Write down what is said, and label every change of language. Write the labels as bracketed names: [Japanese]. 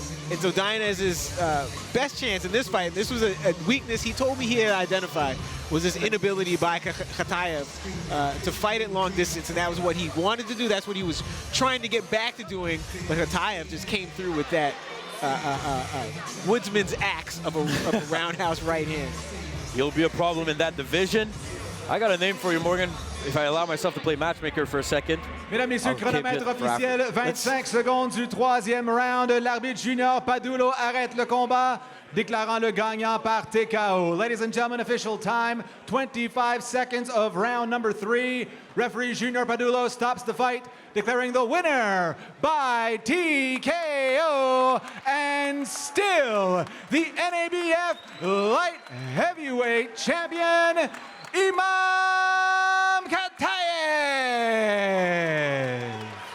[English] And so Deines' best chance in this fight, this was a weakness he told me he had identified, was his inability by Khataev to fight at long distance, and that was what he wanted to do. That's what he was trying to get back to doing, but Khataev just came through with that woodsman's axe of a roundhouse right hand. He'll be a problem in that division. I got a name for you, Morgan, if I allow myself to play matchmaker for a second. [French] Mesdames, Messieurs, chronomètre officiel, 25 secondes du troisième round. L'arbitre Junior Padulo arrête le combat, déclarant le gagnant par TKO. [English] Ladies and gentlemen, official time, 25 seconds of round number 3. Referee Junior Padulo stops the fight, declaring the winner by TKO, and still the NABF light heavyweight champion, Imam Khataev.